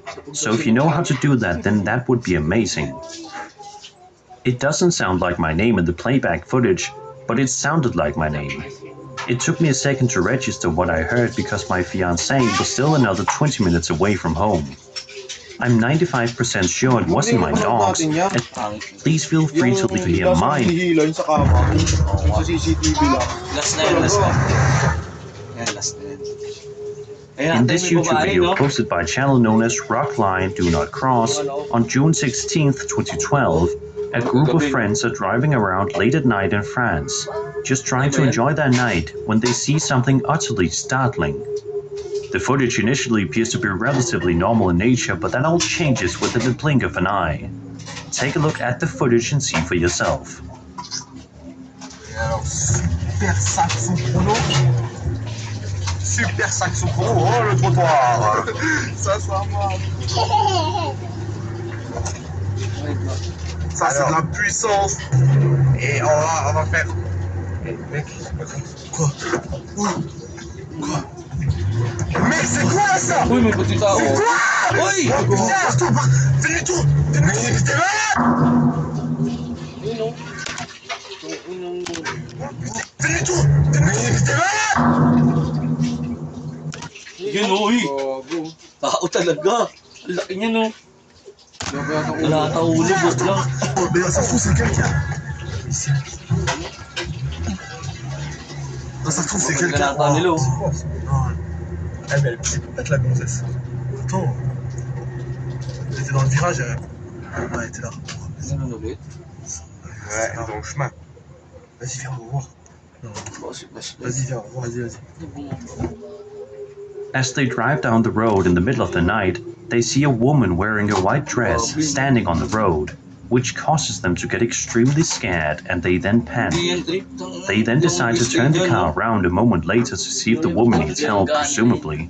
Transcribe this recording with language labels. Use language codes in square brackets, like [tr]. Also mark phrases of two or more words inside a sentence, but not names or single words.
[en] So if you know how to do that, then that would be amazing." It doesn't sound like my name in the playback footage, but it sounded like my name. It took me a second to register what I heard because my fiancé was still another 20 minutes away from home. I'm 95% sure it wasn't my dog's, and please feel free to leave here mine. [tl] Hihila sa kama. Sa CCTV lang. Last na yan, last na. Yan, last na yan. Ayan, [en] In this [tl] may [en] YouTube [tl] babae, [en] video [tl] no? [en] posted by a channel known as Rockline Do Not Cross on June 16th, 2012, a group of friends are driving around late at night in France, just trying to enjoy their night when they see something utterly startling. The footage initially appears to be relatively normal in nature, but that all changes within the blink of an eye. Take a look at the footage and see for yourself. [fr] Super saxon chrono. Super saxon chrono. Oh, le trottoir. Ça, soit moi. Ça, c'est de la puissance. Et on va faire. Eh, mec. Quoi? Quoi? Mec, c'est quoi ça? [tl] Uy, may puti tao. [fr] C'est quoi? [tl] Uy! [fr] Putain, stop! Fais-le-tour! Fais-le-tour! T'es malade! [tl] Yun, no? Yun, [fr] Fais-le-tour! Fais-le-tour! T'es malade! [tl] Yun, uy! Tao talaga. Ang laki niya, no? Wala tao ulo, bot lang. [fr] Oh, mais ça se trouve, c'est quelqu'un. Ici. Non, ça se trouve, c'est quelqu'un. [tl] Ganata nila, oh. [fr] Non. Eh, mais c'est peut-être la gonzesse. Attends. Elle était dans le virage. Elle était là. [tl] Ano ulit? [fr] Ouais, dans le chemin. Vas-y, viens, on va voir. Non. Vas-y, viens, on va voir. Vas-y. [en] As they drive down the road in the middle of the night, they see a woman wearing a white dress standing on the road, which causes them to get extremely scared and they then panic. They then decide to turn the car around a moment later to see if the woman needs help, presumably.